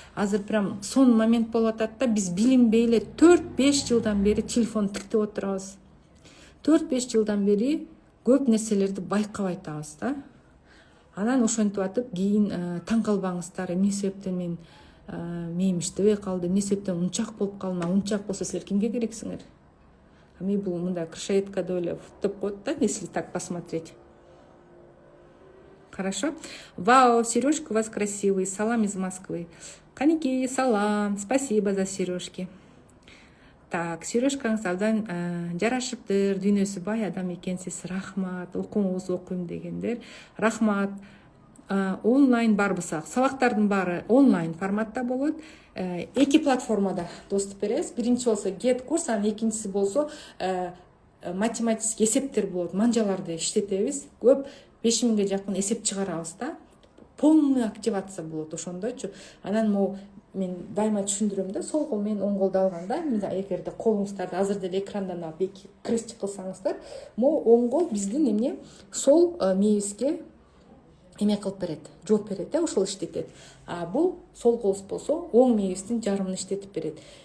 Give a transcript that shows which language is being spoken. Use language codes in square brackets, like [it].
[ky] Азыр прям сон момент болуп атат да, биз билинбей эле 4-5 жылдан бери телефон тиктеп отурабыз. 4-5 жылдан бери көп нерселерди байкабай атабыз да. Анан ошентип атып кийин таң калбаңыздар. Эмне себептен мээм иштебей калды, эмне себептен унчак болуп калдым? Унчак болсо силер кимге керексиңер? Мен бул мындай крышаетка деп эле деп коет да, [ru] если так посмотреть. Хорошо? Вау, сережки у вас красивые. Салам из Москвы. Каники, салам. Спасибо за сережки. [ky] Так, сережкаңыз абдан жарашыптыр, дүйнөсү бай адам экенсиз. Рахмат, окуңуз, окуйм дегендер. Рахмат. Онлайн барбысак, сабактардын баары онлайн форматта болот. 2 платформада доступ беребиз. Биринчи болсо Get курс, анан экинчиси болсо математический эсептер болот. Манжаларды иштетебиз. Көп 5000ге жакын эсеп чыгарабыз да. Полный активация болот ошондойчу. Анан мен дайыма түшүндүрөм да, сол кол менен оң колду алганда, эгерде колуңуздарды азыр деле экрандан алып крестик кылсаңыздар, оң кол биздин эмне сол мээбизге эме кылып берет, жооп берет, ошол иштетет. Бул сол колубуз болсо оң мээбиздин жарымын иштетип берет.